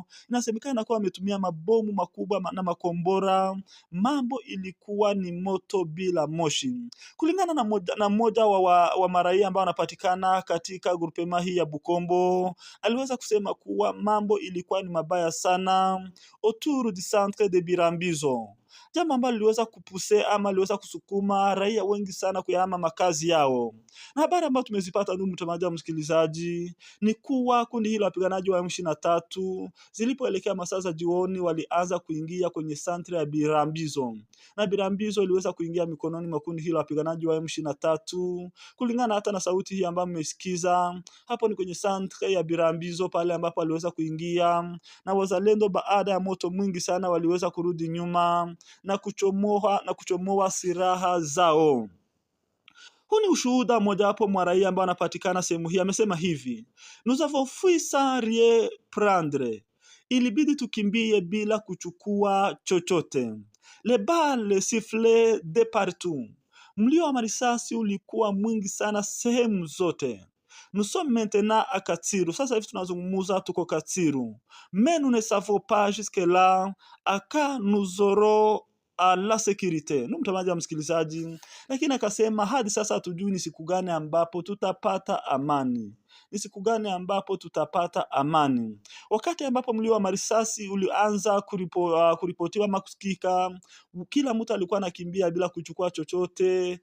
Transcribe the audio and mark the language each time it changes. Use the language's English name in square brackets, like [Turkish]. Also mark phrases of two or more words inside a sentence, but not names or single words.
[Swahili] Inasemekana kuwa wametumia mabomu makubwa na makombora. Mambo ilikuwa ni moto bila moshi. Kulingana na mmoja wa maraia ambao wanapatikana katika grupema hii ya Bukombo, aliweza kusema kuwa mambo ilikuwa ni mabaya sana [French] autour du centre de Birambizo, [Swahili] jambo ambalo liweza kupuse ama liweza kusukuma raia wengi sana kuyahama makazi yao. Na habari ambayo tumezipata ndugu mtazamaji wa msikilizaji ni kuwa kundi hilo wapiganaji wa M23 zilipoelekea masaa za jioni walianza kuingia kwenye santre ya Birambizo, na Birambizo iliweza kuingia mikononi mwa kundi hilo wapiganaji wa M23. Kulingana hata na sauti hii ambayo mmesikiza hapo, ni kwenye santre ya Birambizo pale ambapo waliweza kuingia, na wazalendo baada ya moto mwingi sana waliweza kurudi nyuma na kuchomoa silaha zao. Huu ni ushuhuda mojawapo mwa raia ambao anapatikana sehemu hii. Amesema hivi: [French] nous avons fui sans rien prendre, [Swahili] ilibidi tukimbie bila kuchukua chochote. [French] Les balles sifflaient de partout, [Swahili] mlio wa marisasi ulikuwa mwingi sana sehemu zote. [French] Nous sommes maintenant à Katsiru, [Swahili] sasa hivi tunazungumza tuko Katsiru. [French] Mais nous ne savons pas jusque là à quand nous aurons la securite. [Swahili] Ndio mtazamaji wa msikilizaji, lakini akasema hadi sasa hatujui ni siku gani ambapo tutapata amani. Ni siku gani ambapo tutapata amani? Wakati ambapo mlio wa marisasi ulianza kuripotiwa makusikika, kila mtu alikuwa anakimbia bila kuchukua chochote.